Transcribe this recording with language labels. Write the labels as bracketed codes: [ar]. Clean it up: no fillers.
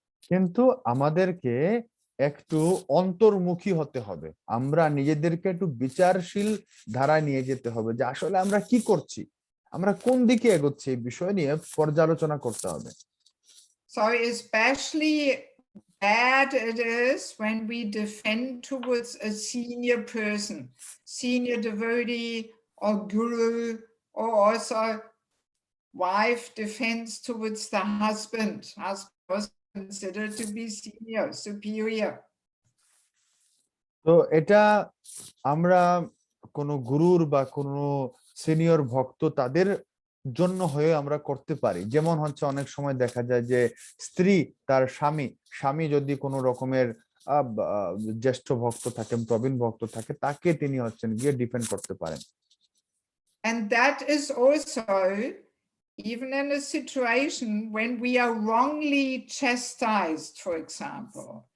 [bn] কিন্তু আমাদেরকে একটু অন্তর্মুখী হতে হবে, আমরা নিজেদেরকে একটু বিচারশীল ধারায় নিয়ে যেতে হবে যে আসলে আমরা কি করছি, আমরা কোন দিকে এগোচ্ছি, এই বিষয় নিয়ে পর্যালোচনা করতে হবে। [en] So especially bad it is when we defend towards a senior person, senior devotee or guru, or also wife defends towards the husband. Husband was considered to be senior, superior. [bn] তো এটা আমরা কোনো গুরুর বা কোনো সিনিয়র ভক্ত তাদের জন্য হয়ে আমরা করতে পারি। যেমন হচ্ছে অনেক সময় দেখা যায় যে স্ত্রী তার স্বামী যদি কোনো রকমের জ্যেষ্ঠ ভক্ত থাকেন, প্রবীণ ভক্ত থাকে, তাকে তিনি হচ্ছেন গিয়ে ডিফেন্ড করতে পারেন। [en] And that is also even in a situation when we are wrongly chastised, for example.